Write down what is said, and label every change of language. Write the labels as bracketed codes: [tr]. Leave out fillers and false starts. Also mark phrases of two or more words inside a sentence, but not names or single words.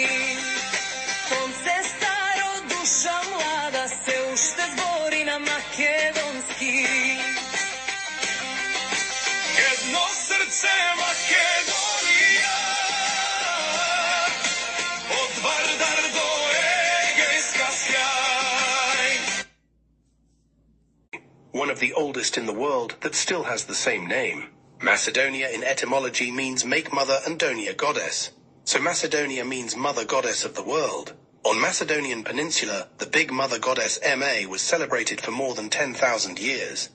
[mk] Сонце старо, душа млада, се уште збори на македонски. Едно срце Македонија, од Вардар до Егејска сјај. [en] One of the oldest in the world that still has the same name. Macedonia in etymology means make mother and Donia goddess. So Macedonia means mother goddess of the world. On Macedonian Peninsula, the big mother goddess Ma was celebrated for more than 10,000 years.